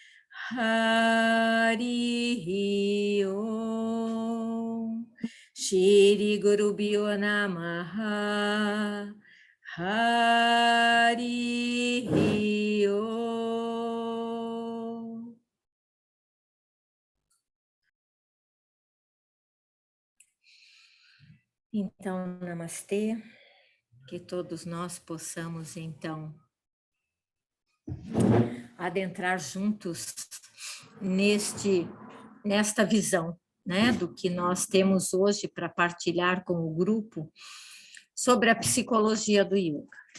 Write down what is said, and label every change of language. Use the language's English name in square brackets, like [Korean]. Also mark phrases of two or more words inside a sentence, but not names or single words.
[Sanskrit] Hari Om Shri Guru Bhyo Namaha Hari Om. [Portuguese] Então, namastê, que todos nós possamos, então, adentrar juntos nesta visão, né, do que nós temos hoje para partilhar com o grupo sobre a psicologia do yoga.